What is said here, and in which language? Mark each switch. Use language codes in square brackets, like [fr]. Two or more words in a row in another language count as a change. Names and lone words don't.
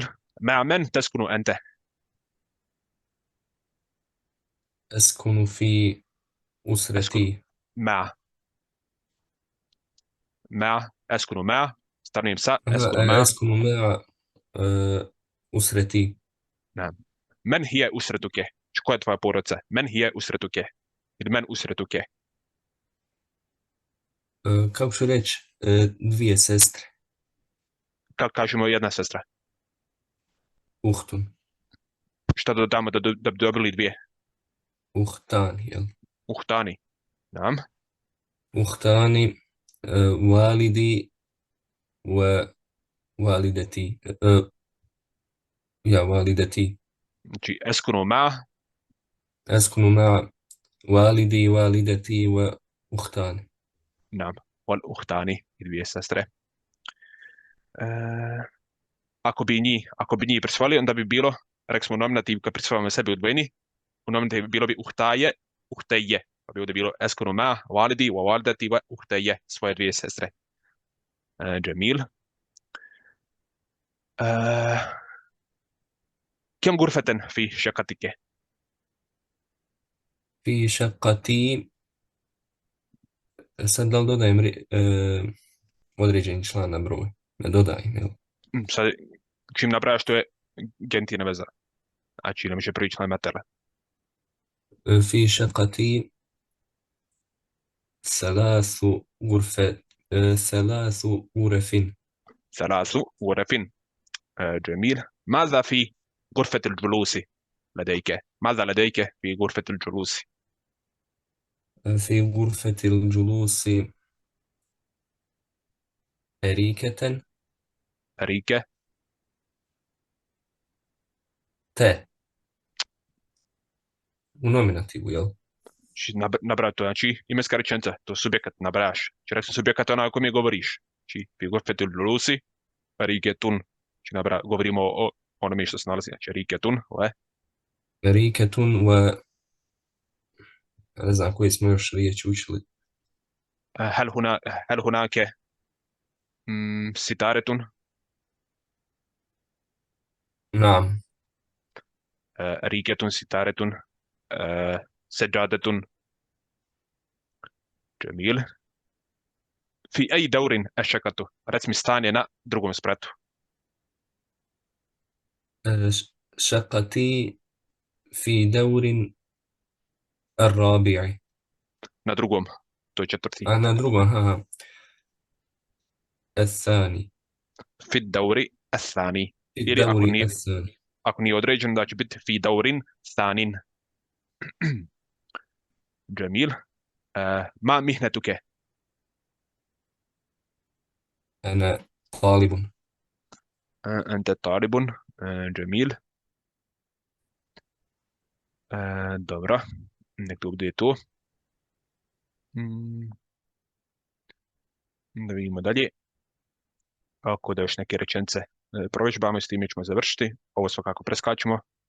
[ar] مع من تسكن أنت؟ أسكن في أسكن أسرتي. أسكن مع ستارنيم سا أسكن مع. أسكن مع أسرتي. نعم. من هي أسرتك؟ [bs] Koja je tvoja porodica? [ar] من هي أسرتك. Ili من أسرتك. [bs] Kako ću reći, 2 sestre. Kako kažemo jedna sestra? [ar] Uhtun. [bs] Šta dodamo da bi dobili 2? Uhtani, jel? [ar] أختان. نعم. أختان، والدي ووالدتي. يا، والدتي. [bs] Znači, [ar] أسكن مع. أسكن مع والدي والدتي وأختاني. نعم. والأختان. [bs] I 2 sestre. Ako bi njih prisvali, onda bi bilo, rekli smo nominativ kad prisvajamo sebi odvojeni, u nominativu bilo bi [ar] أختاي، أختيّ. [bs] Pa bi ovdje bilo [ar] أسكن مع، والدي، ووالدتي، وأختيّ, [bs] svoje 2 sestre. [ar] Jamil. كم غرفة في شقتك؟ في شقتي. [bs] Sad da li dodajem određeni član na broj? Ne dodajem, jel? Sad, čim nabrajaš, to je gentina veza. Znači, ne može prvi član matera. [ar] في شقتي 3 غرفات. 3 غرف. 3 غرف. جميل. ماذا في غرفة الجلوس لديك؟ ماذا لديك في غرفة الجلوس؟ في غرفة الجلوس أريكة. أريكة. [bs] U nominativu, jel? Nabrati to, znači imenska rečenica, to je subjekat, nabrajaš. Znači rekli subjekat je onaj o kojem govoriš. Znači, [ar] في غرفة الجلوس، أريكة. [bs] Znači, govorimo o onome što se nalazi. Znači, riketun, Riketun ne znam koje smo još riječi učili. [ar] هل هناك ستارة؟ نعم. ريكة، ستارة، سجادة. جميل. في أي دور الشقة؟ رسم ستاني [bs] na drugom spratu. [ar] شقتي في دور الرابع. [bs] Na drugom, to je 4. na drugom, [ar] ها. الثاني. في الدور الثاني. في [bs] Ili [ar] الدور الثاني. [bs] ako nije određeno da će biti [ar] في دور ثان. جميل. ما مهنتك؟ أنا طالب. أنت طالب. جميل. [bs] Dobro, nek to bude to. Da vidimo dalje. Ako da još neke rečenice provežbamo i s time ćemo završiti. Ovo svakako preskačemo.